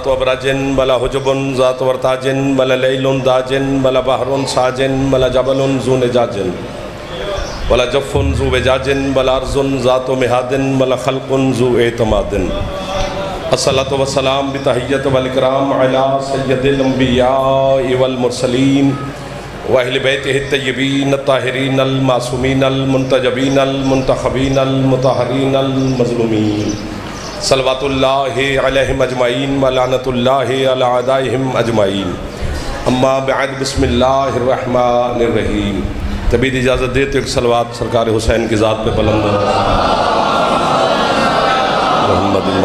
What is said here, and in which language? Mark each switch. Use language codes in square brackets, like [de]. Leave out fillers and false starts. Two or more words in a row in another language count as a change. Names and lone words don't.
[ar] ابرج ولا حجب ذات ورتاج ولا لیل داج ولا بحر ساج ولا جبل ذو نجاج ولا جف ذو وجاج ولا ارض ذات مہاد ولا خلق ذو اعتماد الصلاة والسلام بتحیت والاکرام علی سید الانبیاء والمرسلین واہل بیتہ الطیبین الطاہرین المعصومین المنتجبین المنتخبین المطہرین المظلومین صلوات اللہ علیہم اجمعین ولعنت اللہ علی اعدائہم اجمعین اما بعد بسم اللہ الرحمن الرحیم [ur] طبید اجازت دیتے ایک صلوات سرکار حسین کی ذات پہ بلند محمد